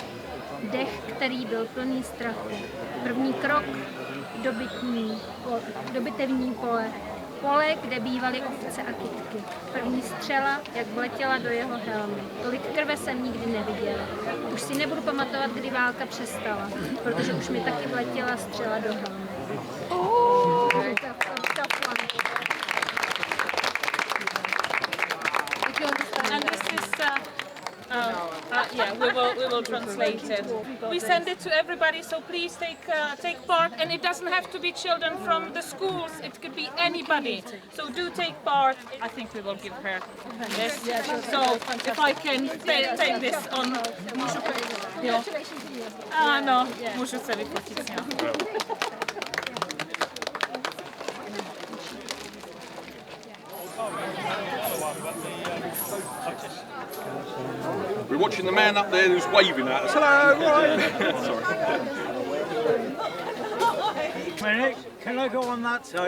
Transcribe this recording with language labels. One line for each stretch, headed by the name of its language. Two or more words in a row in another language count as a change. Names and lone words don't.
Czech: Dech, který byl plný strachu. První krok do bitevní pole. Pole, kde bývaly ovce a kytky. První střela, jak vletěla do jeho helmy. Tolik krve jsem nikdy neviděla. Už si nebudu pamatovat, kdy válka přestala, protože už mi taky vletěla střela do helmy.
English: And this is, yeah, we will translate it. We send it to everybody, so please take part. And it doesn't have to be children from the schools; it could be anybody. So do take part. I think we will give her this. So if I can take this on.
Czech: Jo. Ano, můžu se vyfotit s ním.
English: We're watching the man up there who's waving at us. Hello, right? Minute, can I go on that side?